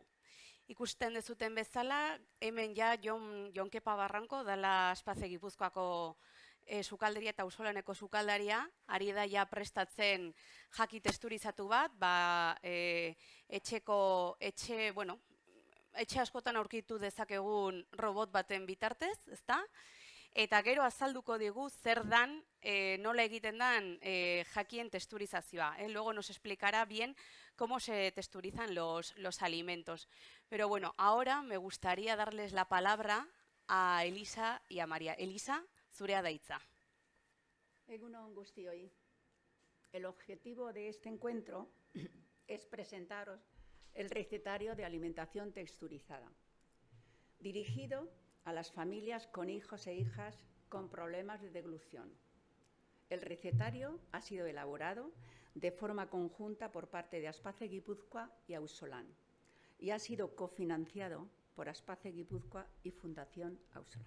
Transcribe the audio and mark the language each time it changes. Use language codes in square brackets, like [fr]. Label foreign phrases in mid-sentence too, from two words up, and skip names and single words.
[eu] Ikusten dezuten bezala, hemen ja Jon Kepa Barranco dela Aspace Gipuzkoako sukalderia eta Ausolaneko sukaldaria, ari da ja prestatzen jaki texturizatu bat, etxe askotan aurkitu dezakegun robot baten bitartez, ezta? Eta gero azalduko digu zer dan, nola egiten dan jakien texturizazioa. [es] Luego nos explicará bien cómo se texturizan los alimentos. Pero bueno, ahora me gustaría darles la palabra a Elisa y a María. [eu] Elisa, zurea da hitza. Egunon guztioi. [es] El objetivo de este encuentro es presentaros el recetario de alimentación texturizada, dirigido a las familias con hijos e hijas con problemas de deglución. El recetario ha sido elaborado de forma conjunta por parte de Aspace Guipúzcoa y Ausolan y ha sido cofinanciado por Aspace Guipúzcoa y Fundación Ausolan.